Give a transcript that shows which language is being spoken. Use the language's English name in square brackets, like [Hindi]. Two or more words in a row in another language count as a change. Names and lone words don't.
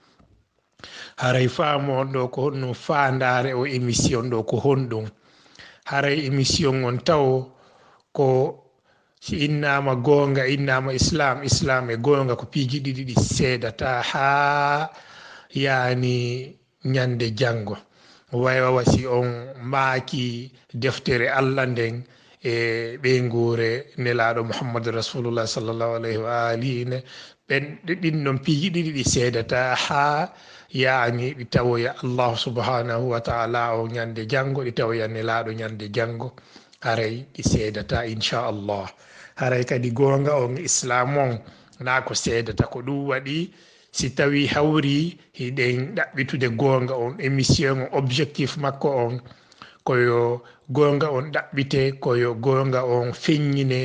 [Fula] haray faamon ɗo ko honɗum fandare o émission ɗo ko honɗum haray émission on taw ko si innama gonga innama islam e gonga ko piiji ɗiɗi ɗi seedata ha yani ñande janggo waywawa si on maaki deftere Allah nden e ɓeygure nelaɗo Muhammadu [Arabic] رسول الله صلى الله عليه وآله [Fula] ne ɓen ɗin ɗon piiji ɗiɗi ɗi seedata ha yani ɗi tawoya Allah [Arabic] سبحانه وتعالى [Fula] o ñande janggo ɗi tawoya nelaɗo ñande janggo haray ɗi seedata inchallah. Haray kadi gonga on islam on na ko seedata ko ɗum waɗi si tawi hawri hiɗen ɗaɓɓitude gonga on émission on objectif makko on koyo gonga on ɗaɓɓite koyo gonga on feññine